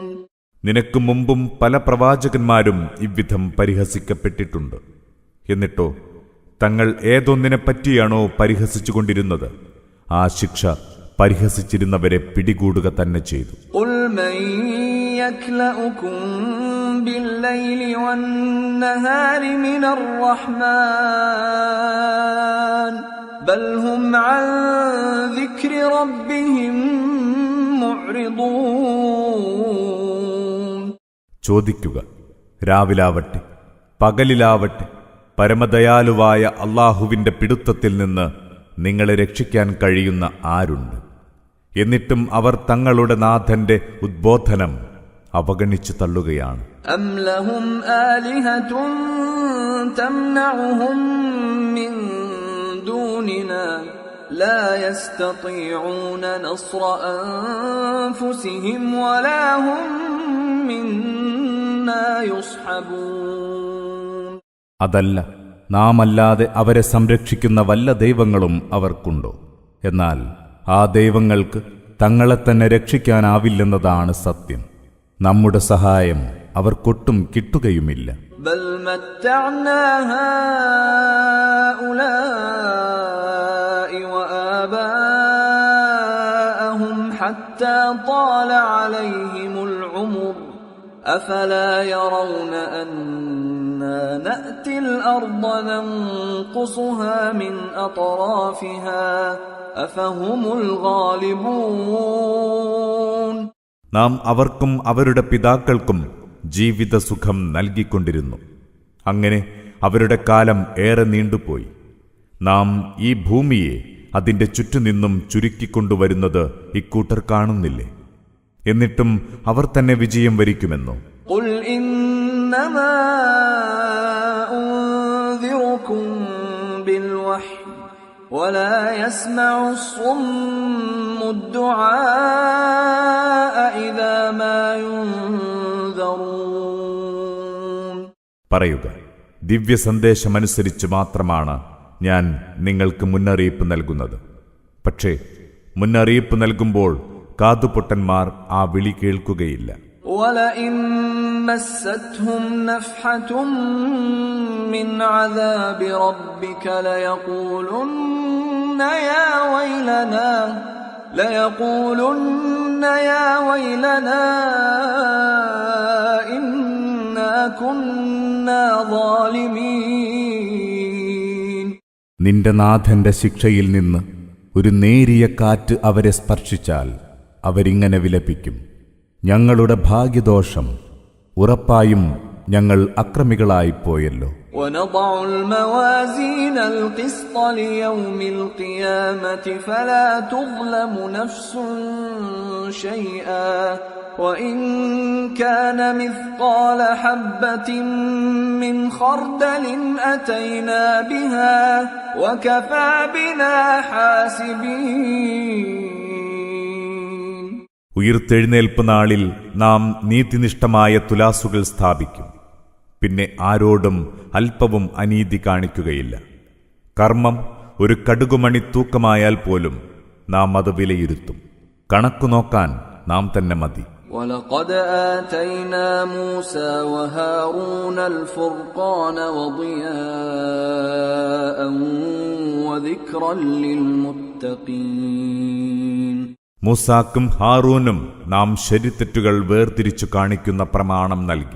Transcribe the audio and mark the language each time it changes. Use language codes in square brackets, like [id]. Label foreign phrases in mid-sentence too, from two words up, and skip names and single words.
[ml] നിനക്ക് മുമ്പും പല പ്രവാചകന്മാരും ഇவ்விധം പരിഹസിക്കപ്പെട്ടിട്ടുണ്ട്. എന്നിട്ടോ തങ്ങൾ ഏതൊന്നിനെപ്പറ്റിയാണോ പരിഹസിച്ചുകൊണ്ടിരുന്നത് ആ ശിക്ഷ പരിഹസിച്ചിരുന്നവരെ പിടികൂടുക തന്നെ ചെയ്തു. [ar] قُلْ مَن يَكْلَؤُكُم بِاللَّيْلِ وَالنَّهَارِ مِنَ الرَّحْمَٰنِ بَلْ هُمْ عَن ذِكْرِ رَبِّهِم مُّعْرِضُونَ. [ml] ചോദിക്കുക, രാവിലാവട്ടെ പകലിലാവട്ടെ പരമദയാലുവായ അല്ലാഹുവിന്റെ പിടുത്തത്തിൽ നിന്ന് നിങ്ങളെ രക്ഷിക്കാൻ കഴിയുന്ന ആരുണ്ട്? എന്നിട്ടും അവർ തങ്ങളുടെ നാഥന്റെ ഉദ്ബോധനം അവഗണിച്ചു തള്ളുകയാണ്. [ar] أَمْ لَهُمْ آلِهَةٌ تَمْنَعُهُم مِّن دُونِنَا لَا يَسْتَطِيعُونَ نَصْرَ أَنفُسِهِمْ وَلَا هُم مِّنَّا يُصْحَبُونَ. [ml] അതല്ല, നാമല്ലാതെ അവരെ സംരക്ഷിക്കുന്ന വല്ല ദൈവങ്ങളും അവർക്കുണ്ടോ? എന്നാൽ ആ ദൈവങ്ങൾക്ക് തങ്ങളെ തന്നെ രക്ഷിക്കാനാവില്ലെന്നതാണ് സത്യം. നമ്മുടെ സഹായം അവർക്കൊട്ടും കിട്ടുകയുമില്ല. [ar] بل متعنا هؤلاء وآباءهم حتى طال عليهم العمر أفلا يرون أنا نأتي الأرض ننقصها من أطرافها أفهم الغالبون. [ml] നാം അവർക്കും അവരുടെ പിതാക്കൾക്കും ജീവിതസുഖം നൽകിക്കൊണ്ടിരുന്നു. അങ്ങനെ അവരുടെ കാലം ഏറെ നീണ്ടുപോയി. നാം ഈ ഭൂമിയെ അതിന്റെ ചുറ്റുനിന്നും ചുരുക്കിക്കൊണ്ടുവരുന്നത് ഇക്കൂട്ടർ കാണുന്നില്ലേ? എന്നിട്ടും അവർ തന്നെ വിജയം വരിക്കുമെന്നോ? [ar] قل إنما أنذركم بالوحي ولا يسمع الصم الدعاء إذا ما ينذرون. [ml] പറയുക, ദിവ്യസന്ദേശമനുസരിച്ച് മാത്രമാണ് ഞാൻ നിങ്ങൾക്ക് മുന്നറിയിപ്പ് നൽകുന്നത്. പക്ഷേ മുന്നറിയിപ്പ് നൽകുമ്പോൾ കാതുപൊട്ടന്മാർ ആ വിളി കേൾക്കുകയില്ല. [ar] وَلَئِن مَّسَّتْهُمْ نَفْحَةٌ مِّنْ عَذَابِ رَبِّكَ لَيَقُولُنَّ يَا وَيْلَنَا إِنَّا كُنَّا ظَالِمِينَ. [ml] നിന്റെ നാഥന്റെ ശിക്ഷയിൽ നിന്ന് ഒരു നേരിയ കാറ്റ് അവരെ സ്പർശിച്ചാൽ അവരിങ്ങനെ വിലപിക്കും, ഞങ്ങളുടെ ഭാഗ്യദോഷം, ഉറപ്പായും ഞങ്ങൾ അക്രമികളായിപ്പോയല്ലോ. [ar] ونضع الموازين القسط ليوم القيامة فلا تظلم نفس شيئا وإن كان مثقال حبة من خردل أتينا بها وكفى بنا حاسبين. [ml] ഉയിർത്തെഴുന്നേൽപ്പ് നാളിൽ നാം നീതിനിഷ്ഠമായ തുലാസുകൾ സ്ഥാപിക്കും. പിന്നെ ആരോടും അല്പവും അനീതി കാണിക്കുകയില്ല. കർമ്മം ഒരു കടുകുമണി തൂക്കമായാൽ പോലും നാം അത് വിലയിരുത്തും. കണക്കു നോക്കാൻ നാം തന്നെ മതി. [ar] ولقد آتينا موسى وهارون الفرقان وضياء وذكرا للمتقين. [ml] മൂസാക്കും ഹാറൂനും നാം ശരിതെറ്റുകൾ വേർതിരിച്ചു കാണിക്കുന്ന പ്രമാണം നൽകി.